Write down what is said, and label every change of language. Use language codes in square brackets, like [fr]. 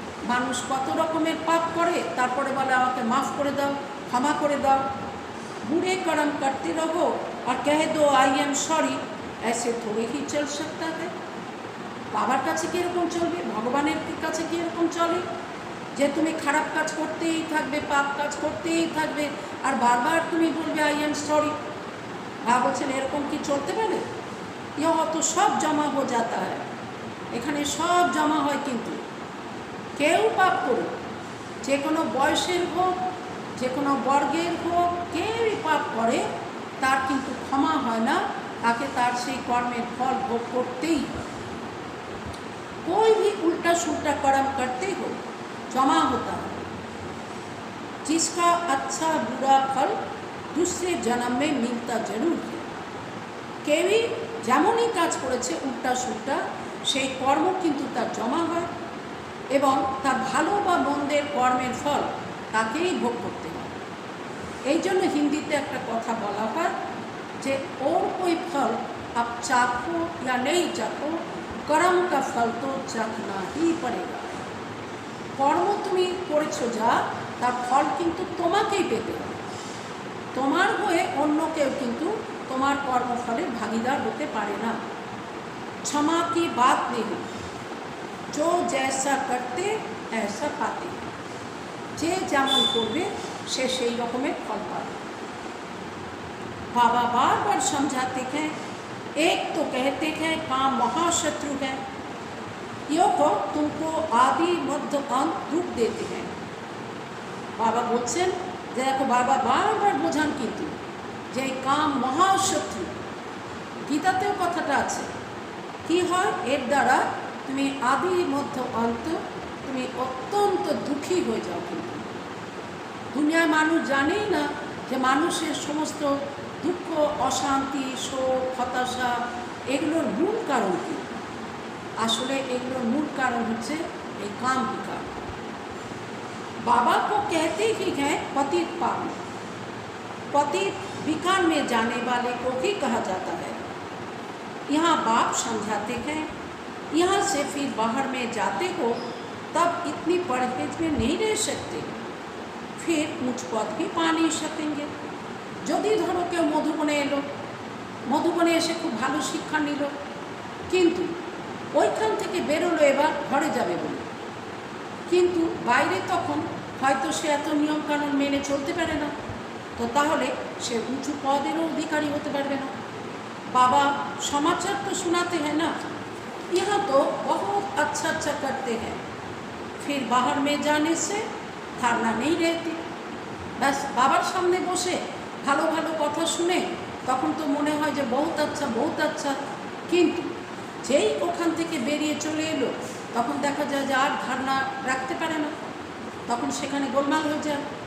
[bn] মানুষ কত রকমের পাপ করে, তারপরে বলে আমাকে মাফ করে দাও, ক্ষমা করে দাও। [hi] बुरे कर्म करते रहो और कह दो [en] I am sorry, [hi] ऐसे थोड़े ही चल सकता है। [bn] বাবার কাছে কীরকম চলবে, ভগবানের কাছে কীরকম চলে যে তুমি খারাপ কাজ করতেই থাকবে, পাপ কাজ করতেই থাকবে আর বারবার তুমি বলবে [en] I am sorry. [bn] বাবা বলছেন এরকম কি চলতে পারে? [hi] ইহ তো সব জমা হয়ে যাতা হয়, [bn] এখানে সব জমা হয়। কিন্তু কেউ পাপ করুক, যে কোনো বয়সের হোক, যে কোনো বর্গের হোক, কেউই পাপ করে তার কিন্তু ক্ষমা হয় না, তাকে তার সেই কর্মের ফল ভোগ করতেই হয়। [hi] कोई भी उल्टा सुल्टा कर्म करते हो जमा होता है, जिसका अच्छा बुरा फल दूसरे जन्म में मिलता जरूर है। [bn] केवी যেমনই কাজ করেছে উল্টা সুল্টা সেই কর্ম কিন্তু তার জমা হয় এবং তার ভালো বা মন্দের কর্মের ফল তাকেই ভোগ করতে হয়। এই জন্য হিন্দিতে একটা কথা বলা হয় যে [hi] और कोई फल आप चाखो या नहीं चाखो, कर्म का फल तो चाखना ही पड़ेगा। [bn] কর্ম তুমি করেছো যা, তার ফল কিন্তু তোমাকেই পেতে হবে। তোমার হয়ে অন্য কেউ কিন্তু তোমার কর্মফলের ভাগিদার হতে পারে না। [hi] क्षमा की बात नहीं, जो जैसा करते ऐसा पाते। [bn] যে যেমন করবে সে সেই রকমের ফল পাবে। [hi] बाबा बार बार समझाते हैं, एक तो कहते हैं काम महाशत्रु है, यो को तुमको आदि मध्य अंत दुख देते हैं। [bn] बाबा बोलছেন যে দেখো বাবা বারবার বোঝান কিন্তু যে কাম মহাশত্রু, গীতাতেও কথাটা আছে। কি হয় এর দ্বারা? তুমি আদি মধ্য অন্ত তুমি অত্যন্ত দুঃখী হয়ে যাও। কিন্তু দুনিয়ার মানুষ জানেই না যে মানুষের সমস্ত দুঃখ, অশান্তি, শোক, হতাশা এগুলোর মূল কারণ কী। আসলে এগুলোর মূল কারণ হচ্ছে এই [hi] काम विकार। बाबा को कहते ही हैं पतित पावन। पतित विकार में जाने वाले को ही कहा जाता है। यहाँ बाप समझाते हैं, यहाँ से फिर बाहर में जाते हो तब इतनी परहेज में नहीं रह सकते, फिर मुझ पद भी पा नहीं सकेंगे। [bn] যদি ধরো কেউ মধুবনে এলো, মধুবনে এসে খুব ভালো শিক্ষা নিল, কিন্তু ওইখান থেকে বেরোলো এবার ঘরে যাবে বলে, কিন্তু বাইরে তখন হয়তো সে এত নিয়মকানুন মেনে চলতে পারে না, তো তাহলে সে উঁচু পদেরও অধিকারী হতে পারবে না। [hi] बाबा समाचार तो सुनाते हैं ना, यहाँ तो बहुत अच्छा अच्छा करते हैं, फिर बाहर में जाने से धारणा नहीं रहती। [bn] बस बाबार सामने बसे ভালো ভালো কথা শুনে তখন তো মনে হয় যে [hi] বহুত আচ্ছা, [bn] কিন্তু যেই ওখান থেকে বেরিয়ে চলে এলো তখন দেখা যায় যে আর ধারণা রাখতে পারে না, তখন সেখানে গোলমাল হয়ে যায়।